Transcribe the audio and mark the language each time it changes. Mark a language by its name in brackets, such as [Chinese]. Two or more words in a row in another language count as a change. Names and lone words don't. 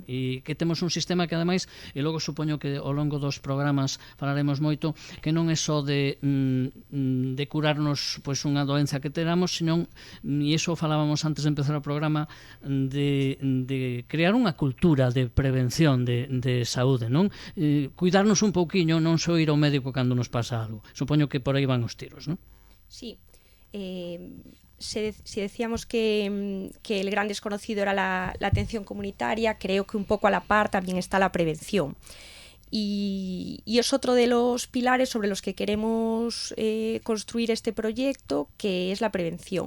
[Galician] E que temos un sistema que, ademais, e logo supoño que ao longo dos programas falaremos moito, que non é só de curarnos pois unha doenza que teramos, sino, e iso falábamos antes de empezar o programa, de crear unha cultura de prevención de saúde, non? Cuidarnos un pouquiño, non só ir ao médico cando nos pasa algo. Supoño que por aí van os tiros, non? [Spanish] Sí. Si decíamos que el gran desconocido era la atención comunitaria, creo que un poco a la par también está la prevención. Y es otro de los pilares sobre los que queremos construir este proyecto, que es la prevención.